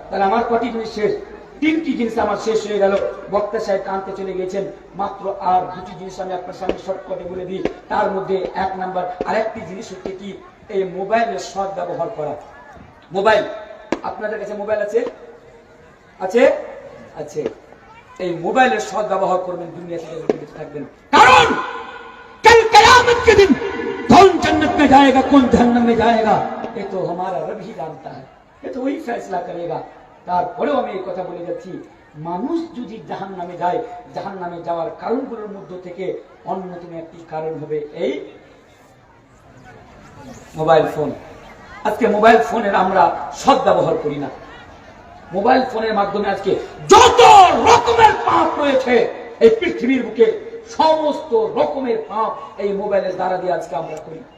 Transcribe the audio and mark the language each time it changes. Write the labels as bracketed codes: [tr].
[bn] তাহলে আমার কটি জিনিস শেষ, তিনটি জিনিস আমার শেষ হয়ে গেল। বক্তা সাহেব টানতে চলে গেছেন, মাত্র আর দুটি জিনিস আমি আপনার সামনে শর্টকাটে বলে দিই। তার মধ্যে এক নাম্বার আরেকটি জিনিস হচ্ছে কি, এই মোবাইলের সৎ ব্যবহার করা। মোবাইল, আপনাদের কাছে মোবাইল আছে? আছে? আছে। এই মোবাইলের সৎ ব্যবহার করবেন, দুনিয়া থেকে বেঁচে থাকবেন। [hi] কারণ कल कयामत के दिन कौन जन्नत में जाएगा कौन जहन्नम में जाएगा ये तो हमारा रब ही जानता है, ये तो वही फैसला करेगा। [bn] তারপরেও আমি এই কথা বলে যাচ্ছি, মানুষ যদি জাহান্নামে যায়, জাহান্নামে যাওয়ার কারণগুলোর মধ্যে থেকে অন্যতম একটি কারণ হবে এই মোবাইল ফোন। আজকে মোবাইল ফোনের আমরা সৎ ব্যবহার করি না। মোবাইল ফোনের মাধ্যমে আজকে যত রকমের পাপ রয়েছে এই পৃথিবীর বুকে, সমস্ত রকমের পাপ এই মোবাইলের দ্বারা দিয়ে আজকে আমরা করি।